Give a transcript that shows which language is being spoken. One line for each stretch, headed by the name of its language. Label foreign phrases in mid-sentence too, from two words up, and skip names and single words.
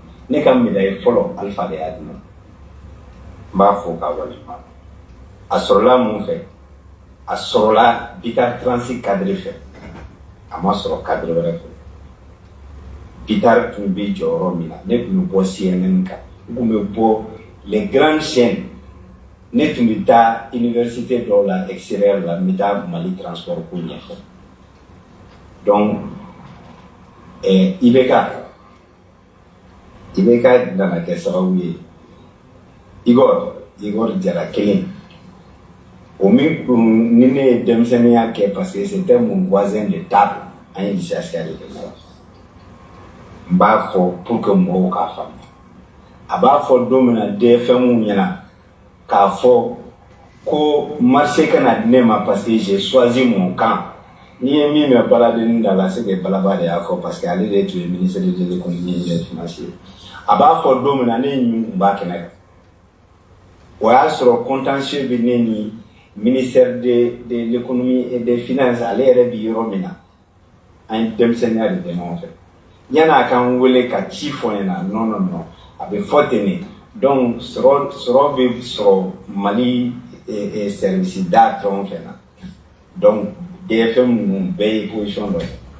Bambara: ne ka médaille fɔlɔ Alpha de y'a di ne ma n b'a fɔ k'a waleɲuman a sɔrɔla mun fɛ a sɔrɔla Bitar Transit cadre fɛ a ma sɔrɔ cadre wɛrɛ fɛ Bitar tun bɛ jɔyɔrɔ min na ne tun bɛ bɔ CNN kan n tun bɛ bɔ
French: les grandes chaînes
Bambara: ne tun bɛ taa université dɔw la extérieur la n bɛ taa Mali transport ko ɲɛfɔ donc IBK i bɛ ka nana kɛ sababu ye Igor Jara kelen o min ni ne ye denmisɛnninya kɛ
French: parce que c'était mon voisin de table
Bambara: an ye lycée de ɲɔgɔn n b'a fɔ
French: pour que
Bambara: mɔgɔw k'a faamu a b'a fɔ don min na DFM ɲɛna k'a fɔ ko marché kana di ne ma
French: parce que j'ai choisi mon camp
Bambara: ni ye min mɛn Baladenin da la
French: c'est que
Bambara: Balaba de y'a fɔ
French: parce que
Bambara: ale de tun ye
French: ministre de l'économie et des finances
Bambara: a b'a fɔ don min na ne ɲun kun b'a kɛnɛ kan o y'a sɔrɔ contentieux bɛ ne ni
French: ministère de l'économie et des finances
Bambara: ale yɛrɛ bi yɔrɔ min na an ye denmisɛnninya de kɛ ɲɔgɔn fɛ yan'a k'an wele ka ci fɔ n ɲɛna non a bɛ fɔ ten de donc sɔrɔ bɛ sɔrɔ Mali service da fɛn o fɛn na donc DFM ninnu bɛɛ ye position dɔ ye